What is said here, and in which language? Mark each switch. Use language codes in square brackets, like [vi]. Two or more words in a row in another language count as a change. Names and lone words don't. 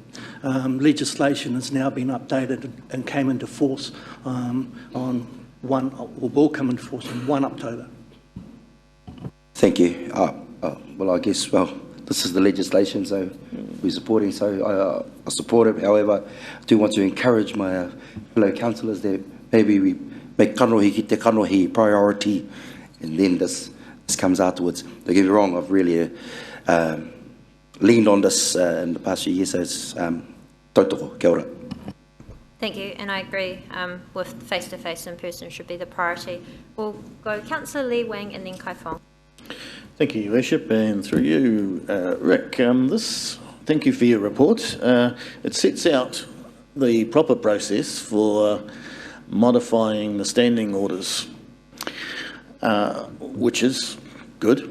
[en] Legislation has now been updated and came into force will come into force on 1 October. Thank you. Well, I guess, this is the legislation, so we're supporting, so I support it. However, I do want to encourage my fellow councillors that maybe we make [mi] kanohi ki te kanohi [en] priority, and then this comes afterwards. Don't get me wrong, I've really leaned on this in the past few years, so it's [mi] tautoko, kia ora. [en] Thank you, and I agree with face-to-face in person should be the priority. We'll go Councillor Lee Wang and then Kai Fong. Thank you, Your Worship, and through you, Rick. Thank you for your report. It sets out the proper process for modifying the standing orders, which is good.